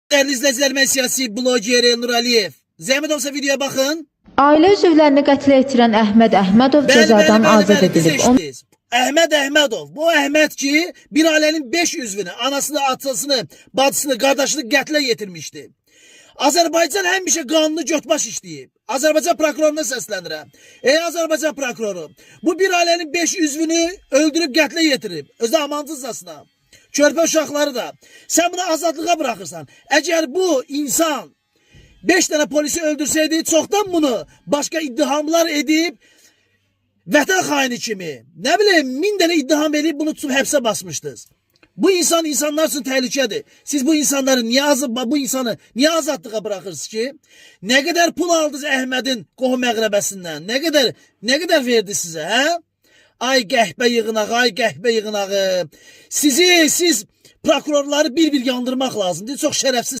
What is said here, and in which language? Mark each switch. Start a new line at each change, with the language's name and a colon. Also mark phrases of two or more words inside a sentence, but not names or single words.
Turkish: Değerli izleyiciler, ben siyasi bloger Elnur Aliyev.
Azerbaijani: Zəhmət olsa videoya baxın. Ailə üzvlərini qətlə yetirən Əhməd Əhmədov cəzadan azad edilib. Əhməd Əhmədov. Bu Əhməd ki, bir ailənin 5 üzvünü, anasını, atasını, bacısını, qardaşını qətlə yetirmişdi. Azərbaycan həmişə qanunu götbaş işləyib. Azərbaycan prokuroruna səslənirəm. Ey Azərbaycan prokuroru, bu bir ailənin 5 üzvünü öldürüb qətlə yetirib. Özü amansızcasına. Körpə uşaqları da. Sən bunu azadlığa bırakırsan. Əgər bu insan
Turkish: 5 tane polisi öldürseydi, çoktan bunu başka iddihamlar edip
Azerbaijani: vətən xaini kimi,
Turkish: ne bileyim 1000 tane iddiham edip
Azerbaijani: bunu tutub həbsə basmışdınız. Bu insan insanlar için təhlükədir. Siz bu insanları niye azadlığa bırakırsınız ki?
Turkish: Ne kadar pul aldınız
Azerbaijani: Əhmədin qohum əqrəbəsindən?
Turkish: Ne kadar verdi size?
Azerbaijani: Hə? Ay qəhbə yığınağı, ay qəhbə yığınağı. Siz prokurorları bir yandırmaq lazımdır.
Turkish: Çok şərəfsiz.